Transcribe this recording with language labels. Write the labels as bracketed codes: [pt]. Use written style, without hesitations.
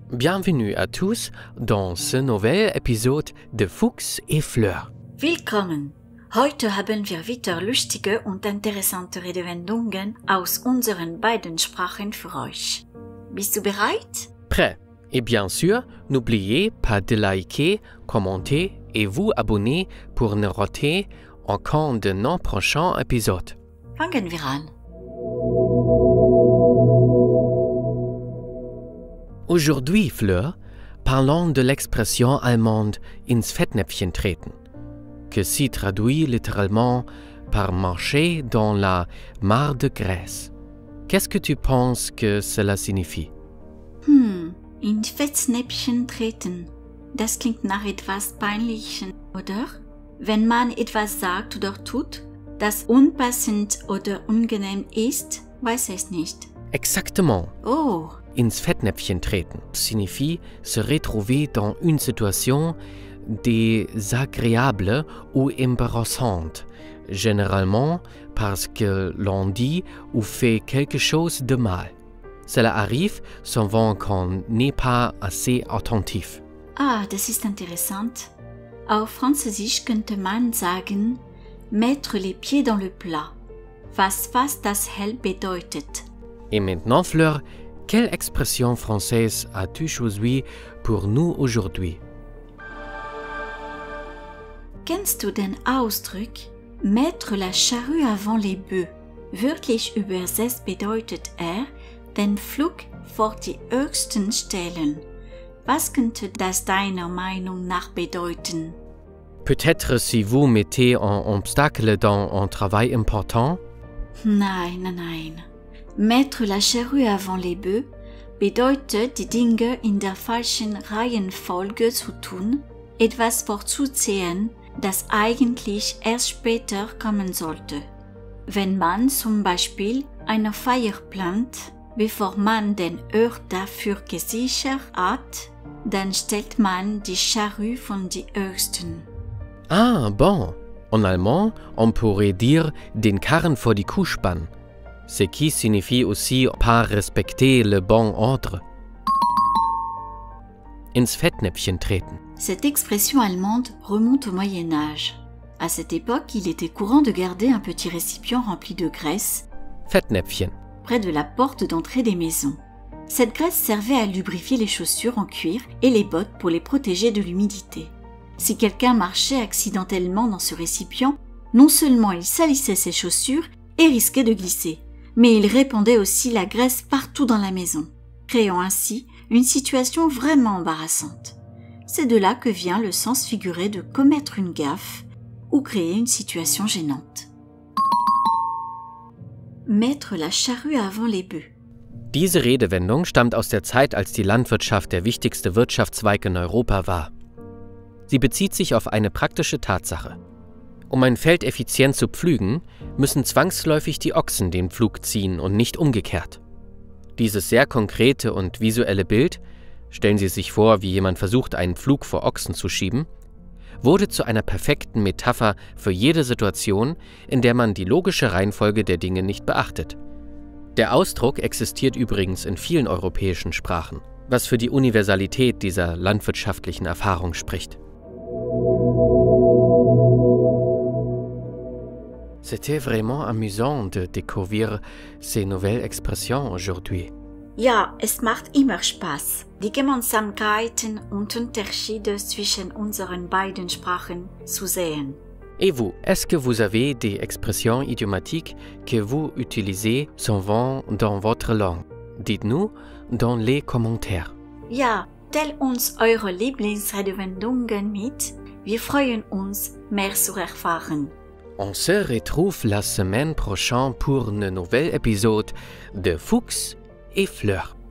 [fr] Bienvenue à tous dans ce nouvel épisode de Fuchs et Fleur. [de] Willkommen. Heute haben wir wieder lustige und interessante Redewendungen aus unseren beiden Sprachen für euch. Bist du bereit? [fr] Prêt? Et bien sûr, n'oubliez pas de liker, commenter et vous abonner pour ne rater aucun de nos prochains épisodes. [de] Fangen wir an. [fr] Aujourd'hui, Fleur, parlons de l'expression allemande [de] ins Fettnäpfchen treten, [fr] que s'y traduit littéralement par marcher dans la mare de graisse. Qu'est-ce que tu penses que cela signifie? [de] In Fettnäpfchen treten. Das klingt nach etwas Peinlichem, oder? Wenn man etwas sagt oder tut, das unpassend oder unangenehm ist, weiß es nicht. [fr] Exactement. Oh. [de] Ins Fettnäpfchen treten [fr] signifie se retrouver dans une situation désagréable ou embarrassante, généralement parce que l'on dit ou fait quelque chose de mal. Cela arrive souvent qu'on n'est pas assez attentif. [de] Ah, das ist interessant. Auf Französisch könnte man sagen, [fr] mettre les pieds dans le plat, [de] was fast dasselbe bedeutet. [fr] Et maintenant, Fleur, quelle expression française as-tu choisi pour nous aujourd'hui? [de] Kennst du den Ausdruck [fr] mettre la charrue avant les bœufs? [de] Wörtlich übersetzt bedeutet den Pflug vor die Ochsen stellen. Was könnte das deiner Meinung nach bedeuten? [fr] Peut-être si vous mettez un obstacle dans un travail important? [de] Nein. [fr] Mettre la charrue avant les bœufs [de] bedeutet, die Dinge in der falschen Reihenfolge zu tun, etwas vorzuziehen, das eigentlich erst später kommen sollte. Wenn man zum Beispiel eine Feier plant, bevor man den Ort dafür gesichert hat, dann stellt man die Charrue von die Ochsen. [fr] Ah, bon. En allemand, on pourrait dire [de] den Karren vor die Kuh spannen, [fr] ce qui signifie aussi pas respecter le bon ordre. [de] Ins Fettnäpfchen treten. [fr] Cette expression allemande remonte au Moyen Âge. À cette époque, il était courant de garder un petit récipient rempli de graisse [de] Fettnäpfchen. [fr] près de la porte d'entrée des maisons. Cette graisse servait à lubrifier les chaussures en cuir et les bottes pour les protéger de l'humidité. Si quelqu'un marchait accidentellement dans ce récipient, non seulement il salissait ses chaussures et risquait de glisser, mais il répandait aussi la graisse partout dans la maison, créant ainsi une situation vraiment embarrassante. C'est de là que vient le sens figuré de commettre une gaffe ou créer une situation gênante. Mettre la charrue avant les bœufs. [de] Diese Redewendung stammt aus der Zeit, als die Landwirtschaft der wichtigste Wirtschaftszweig in Europa war. Sie bezieht sich auf eine praktische Tatsache. Um ein Feld effizient zu pflügen, müssen zwangsläufig die Ochsen den Pflug ziehen und nicht umgekehrt. Dieses sehr konkrete und visuelle Bild, stellen Sie sich vor, wie jemand versucht, einen Pflug vor Ochsen zu schieben, wurde zu einer perfekten Metapher für jede Situation, in der man die logische Reihenfolge der Dinge nicht beachtet. Der Ausdruck existiert übrigens in vielen europäischen Sprachen, was für die Universalität dieser landwirtschaftlichen Erfahrung spricht. [fr] C'était vraiment amusant de découvrir ces nouvelles expressions aujourd'hui. [de] Ja, es macht immer Spaß, die Gemeinsamkeiten und Unterschiede zwischen unseren beiden Sprachen zu sehen. [fr] Et vous, est-ce que vous avez des expressions idiomatiques que vous utilisez souvent dans votre langue? Dites-nous dans les commentaires. [de] Ja, teilt uns eure Lieblingsredewendungen mit. Wir freuen uns, mehr zu erfahren. [fr] On se retrouve la semaine prochaine pour un nouvel épisode de Fuchs et Fleur.